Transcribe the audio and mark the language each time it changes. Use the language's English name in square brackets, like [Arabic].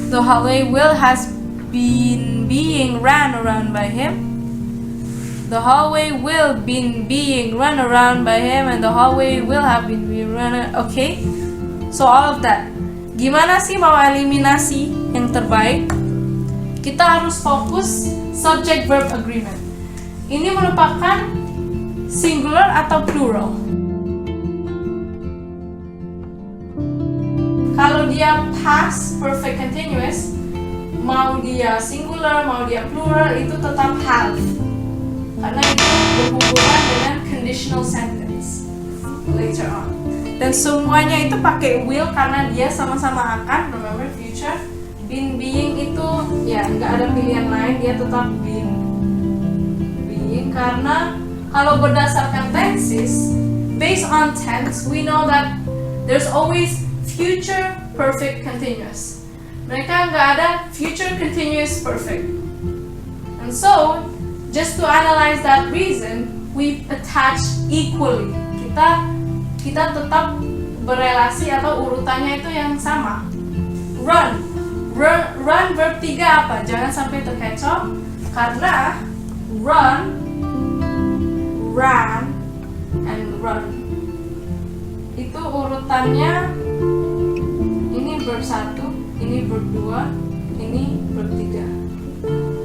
[English] The hallway will has been being ran around by him. The hallway will been being run around by him, and the hallway will have been being run. Okay, so all of that. [Indonesian] Gimana sih mau eliminasi yang terbaik? Kita harus fokus subject verb agreement. Ini merupakan singular atau plural. Kalau dia past perfect continuous, mau dia singular, mau dia plural, itu tetap have. Karena itu berhubungan dengan conditional sentence later on. Dan semuanya itu pakai will karena dia sama-sama akan. Remember future, been being itu ya nggak ada pilihan lain, dia tetap been being. Karena kalau berdasarkan tenses, [English] based on tense, we know that there's always future perfect continuous. [Indonesian] Mereka nggak ada future continuous perfect. [English] And so, just to analyze that reason, we attach equally. [Indonesian] Kita tetap berelasi atau urutannya itu yang sama. Run verb 3 apa? Jangan sampai terkecoh karena run, ran, and run itu urutannya ini verb 1, ini verb 2, ini verb 3.